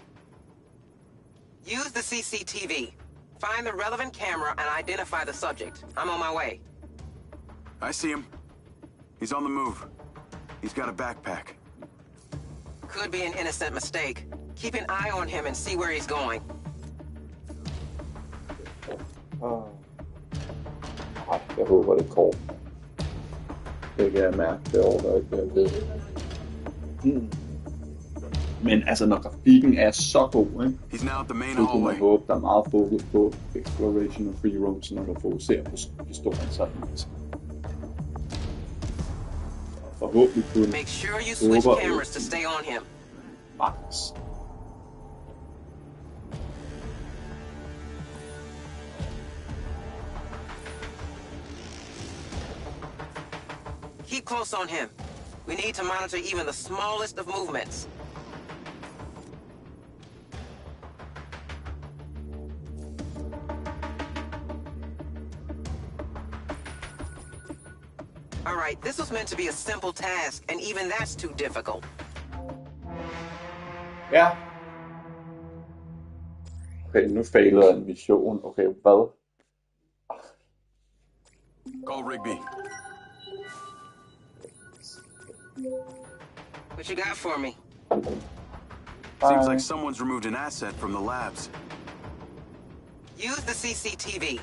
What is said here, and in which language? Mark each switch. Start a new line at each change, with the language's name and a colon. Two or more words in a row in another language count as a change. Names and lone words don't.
English: Use the CCTV. Find the relevant camera and identify the subject. I'm on my way. I see him. He's on the move. He's got a backpack. Could be an innocent mistake. Keep an eye on him and see where he's going.
Danish: Jeg håber, det går. Det kan jeg mærke, det overgår ikke. Men altså, når grafikken er så god, ikke? Så kunne man håbe, der er meget fokus på
English: exploration og free roam,
Danish: så man kan fokusere på historien sådan. Forhåbentlig kunne
English: Make sure you switch cameras to stay on him. Max. Keep close on him. We need to monitor even the smallest of movements. All right, this was meant to be a simple task, and even that's too difficult.
Danish: Ja. Okay, nu failede en mission. Okay, hvad?
English: Call Rigby. What you got for me? Seems like someone's removed an asset from the labs. Use the CCTV.